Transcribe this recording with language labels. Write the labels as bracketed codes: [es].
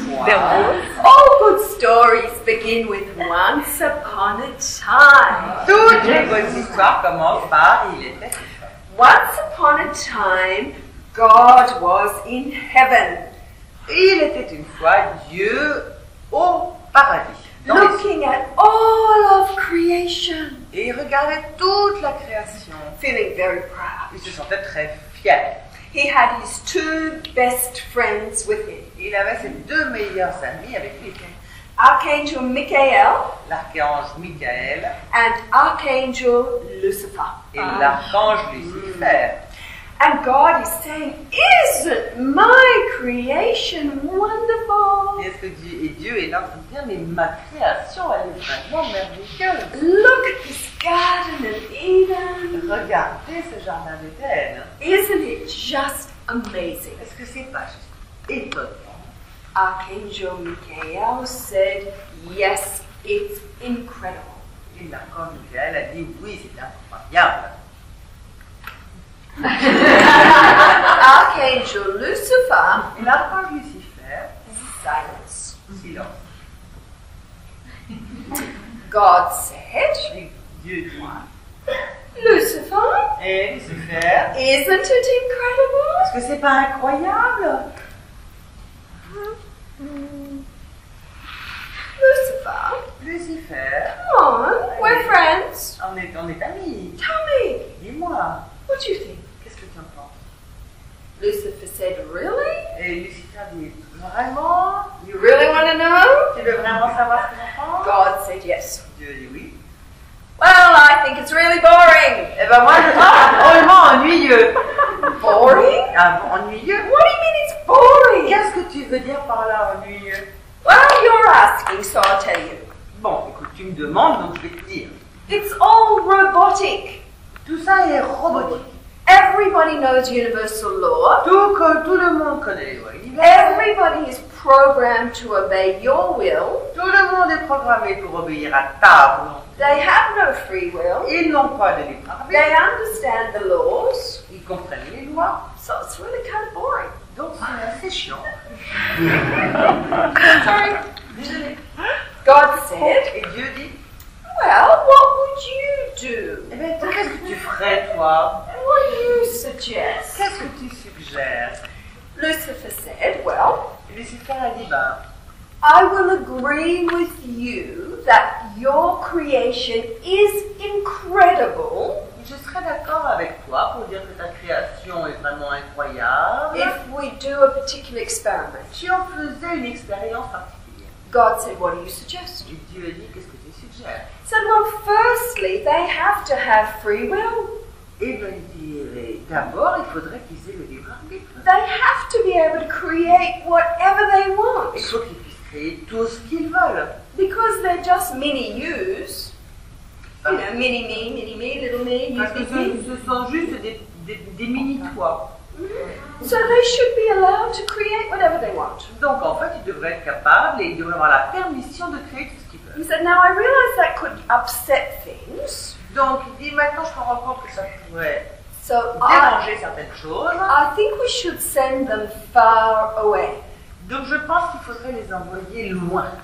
[en] All good stories begin with once upon a time. [fr] Toutes les bonnes histoires commencent par il était. [en] Once upon a time, God was in heaven. [fr] Il était une fois Dieu au paradis. [en] Looking at all of creation. [fr] Et il regardait toute la création. [en] Feeling very proud. [fr] Il se sentait très fier. [en] He had his 2 best friends with him. [fr] Il avait ses 2 meilleurs amis avec lui. [en] Archangel Michael. [fr] L'archange Michael. [en] And Archangel Lucifer. [fr] Et l'archange Lucifer. [en] And God is saying, isn't my creation wonderful? [fr] Et Dieu est là en train de dire, mais ma création, elle est vraiment merveilleuse. [en] Look at this Garden of Eden. [fr] Regardez ce jardin d'Éden. [en] Isn't it just amazing? [fr] Est-ce que c'est pas juste étonnant? [en] Archangel Michael said, yes, it's incredible. [fr] Et l'archange Michael a dit, oui, c'est incroyable. [en] Archangel Lucifer. [fr] Et l'archange Lucifer. [en] Silence. [fr] Silence. [en] God said. [fr] Dieu dit. [en] Lucifer. [fr] Et Lucifer. [en] Isn't it incredible? [fr] Est-ce que c'est pas incroyable? [en] Lucifer. [fr] Lucifer. [en] Come on, we're friends. [fr] On est amis. [en] Tell me. [fr] Dis-moi. [en] What do you think? [fr] Qu'est-ce que tu en penses? [en] Lucifer said, really? [fr] Et Lucifer dit, vraiment? [en] You really want [fr] veux vraiment savoir ce qu'on pense? [en] God said yes. [fr] Dieu dit oui. [en] Well, I think it's really boring. [fr] Eh ben moi, je trouve drôlement ennuyeux. [en] Boring? [fr] Ah bon, ennuyeux? [en] What do you mean it's boring? [fr] Qu'est-ce que tu veux dire par là, ennuyeux? [en] Well, you're asking, so I'll tell you. [fr] Bon, écoute, tu me demandes, donc je vais te dire. [en] It's all robotic. [fr] Tout ça est robotique. [en] Everybody knows universal law. [fr] Tout le monde connaît les lois universelles. [en] Everybody is programmed to obey your will. [fr] Tout le monde est programmé pour obéir à ta volonté. [en] They have no free will. [fr] Ils n'ont pas de libre arbitre. [en] They understand the laws. [fr] Ils comprennent les lois. [en] So it's really kind of boring. [fr] Donc c'est assez chiant. [en] Sorry. God said, [fr] Et Dieu dit, [en] well, what would you do? [fr] eh bien, qu'est-ce que tu ferais, toi? [en] And what do you suggest? [fr] Qu'est-ce que tu suggères? [en] Lucifer said, well, [fr] Lucifer a dit, ben, [en] I will agree with you that your creation is incredible [fr] je serais d'accord avec toi pour dire que ta création est vraiment incroyable [en] if we do a particular experiment. [fr] si on faisait une expérience particulière. [en] God said, what do you suggest? [fr] Et Dieu a dit, qu'est-ce que tu suggères? [en] He said, well, firstly, they have to have free will. [fr] Eh bien, il dirait, d'abord, il faudrait qu'ils aient le libre arbitre. [en] They have to be able to create whatever they want. [fr] Il faut qu'ils puissent créer tout ce qu'ils veulent. [en] Because they're just mini-yous. You know, mini-me, little me, you [fr] Parce que [en] big me. [fr] ce sont juste des mini-toits. [en] So they should be allowed to create whatever they want. [fr] Donc, en fait, ils devraient être capables et ils devraient avoir la permission de créer tout ce qu'ils veulent. [en] He said, now I realize that could upset things. [fr] Donc, il dit, maintenant, je me rends compte que ça pourrait [en] So [fr] déranger certaines choses. [en] I think we should send them far away. [fr] Donc, je pense qu'il faudrait les envoyer loin.